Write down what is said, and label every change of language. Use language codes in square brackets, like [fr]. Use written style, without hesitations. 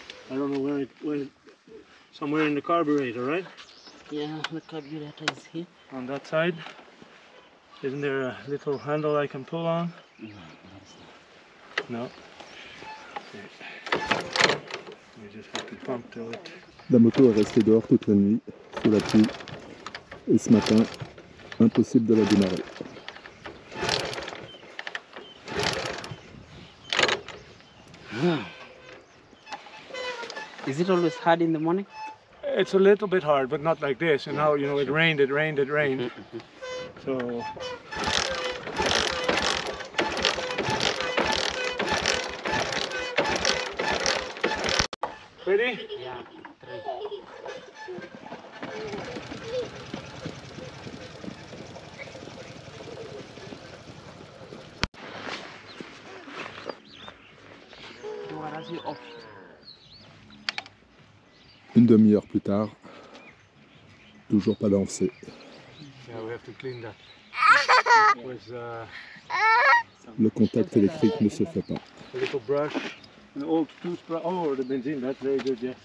[en] I don't know where somewhere in the carburetor, right? Yeah, the carburetor is here. On that side. Isn't there a little handle I can pull on? No. Okay. We just have to pump till it. [fr] La moto est restée dehors toute la nuit, sous la pluie. Et ce matin, impossible de la démarrer. [en] Is it always hard in the morning? It's a little bit hard, but not like this. And now, you know, it rained. So ready? Yeah. [fr] Une demi-heure plus tard, toujours pas lancé. [en] Yeah, we have to clean that. With [fr] Le contact électrique ne se fait pas. [en] a little brush, an old toothbrush. Oh, the benzene, that's very good, yes.